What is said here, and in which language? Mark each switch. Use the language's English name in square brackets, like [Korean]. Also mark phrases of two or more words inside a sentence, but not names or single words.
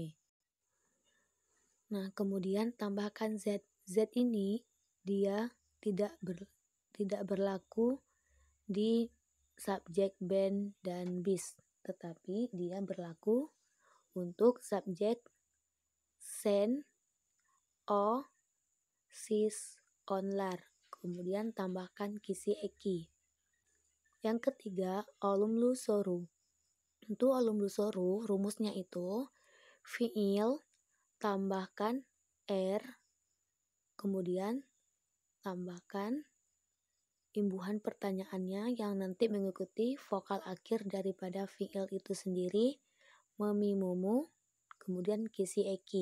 [Indonesian] Nah, kemudian tambahkan z. Z ini dia tidak berlaku di subjek ben dan bis, tetapi dia berlaku untuk subjek [Turkish] sen, o, sis, onlar. [Indonesian] Kemudian tambahkan [Turkish] kisi eki. [Indonesian] Yang ketiga, [Turkish] alumlu soru. [Indonesian] Untuk [Turkish] alumlu soru, [Indonesian] rumusnya itu fiil tambahkan r, kemudian tambahkan imbuhan pertanyaannya yang nanti mengikuti vokal akhir daripada fiil itu sendiri, [Turkish] memi, mumu, [Indonesian] kemudian [Turkish] kisi eki.